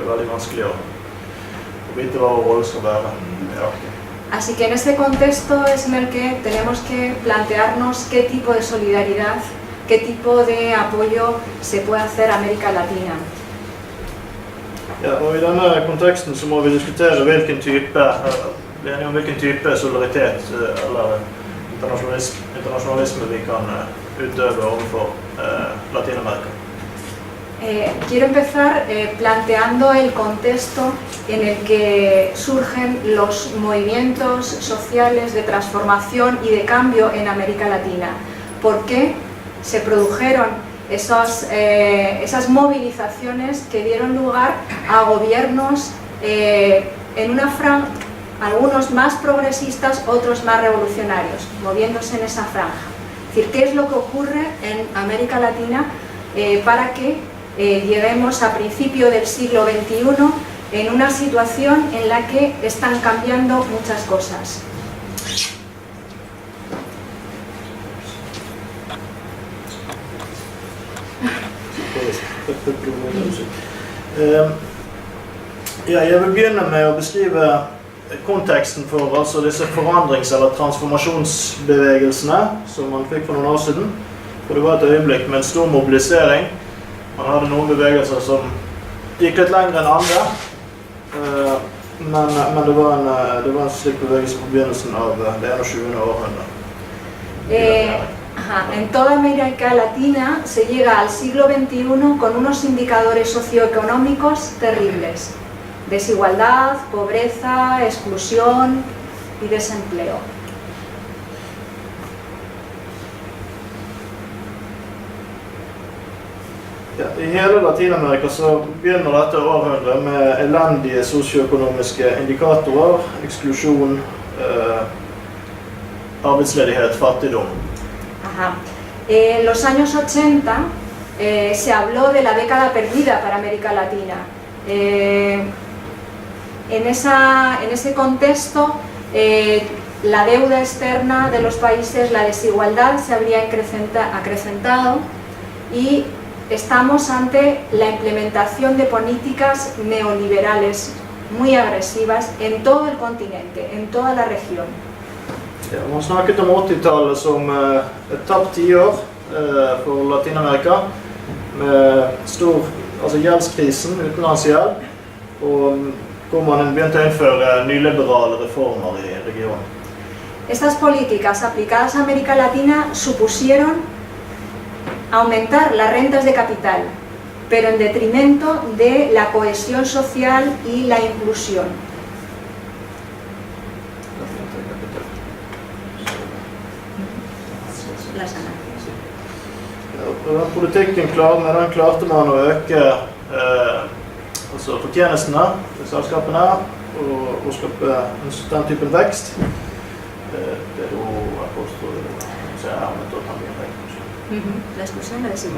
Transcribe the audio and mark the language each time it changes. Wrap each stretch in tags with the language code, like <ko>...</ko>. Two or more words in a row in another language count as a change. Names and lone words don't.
<no>Veldig vanskelig å vite hva vår rolle skal være. Ja.</no> <es>Así que en este contexto es en el que tenemos que plantearnos qué tipo de solidaridad, qué tipo de apoyo se puede hacer a América Latina.</es> <no>Ja, og I denne konteksten så må vi diskutere hvilken type solidaritet eller internasjonalisme vi kan utøve overfor Latinamerika.</no> <es>Quiero empezar planteando el contexto en el que surgen los movimientos sociales de transformación y de cambio en América Latina. ¿Por qué se produjeron esas movilizaciones que dieron lugar a gobiernos en una franja, algunos más progresistas, otros más revolucionarios, moviéndose en esa franja? Es decir, ¿qué es lo que ocurre en América Latina para que lleguemos a principio del siglo XXI en una situación en la que están cambiando muchas cosas?</es> <no>Ja, jeg vil begynne med å beskrive konteksten for altså disse forandrings- eller transformasjonsbevegelsene som man fikk for noen år siden. For det var et øyeblikk med en stor mobilisering. Man hadde noen bevegelser som gikk litt lenger enn andre, men det var en slik bevegelse på begynnelsen av det 21. århundre.</no> <es>En toda América Latina se llega al siglo XXI con unos indicadores socioeconómicos terribles: desigualdad, pobreza, exclusión y desempleo.</es> <no>Ja, I hele Latinamerika så begynner dette århundret med elendige sosioøkonomiske indikatorer, eksklusjon, arbeidsledighet, fattigdom.</no> <es>En los años 80 se habló de la década perdida para América Latina. En ese contexto, la deuda externa de los países, la desigualdad se habría acrecentado y estamos ante la implementación de políticas neoliberales muy agresivas en todo el continente, en toda la región.</es> <no>Ja, man snakket om 80-tallet som et tapt tiår for Latinamerika, med stor gjeldskrisen, utenlandsgjeld, og hvor man begynte å innføre nyliberale reformer i regionen.</no> <es>Estas políticas aplicadas a América Latina supusieron aumentar las rentas de capital, pero en detrimento de la cohesión social y la inclusión. Las ganancias.</es> <no>Den politikken klarte man å øke fortjenestene til selskapene og skape den typen vekst. Det er jo</no> <es>La exclusión, la desigualdad.</es>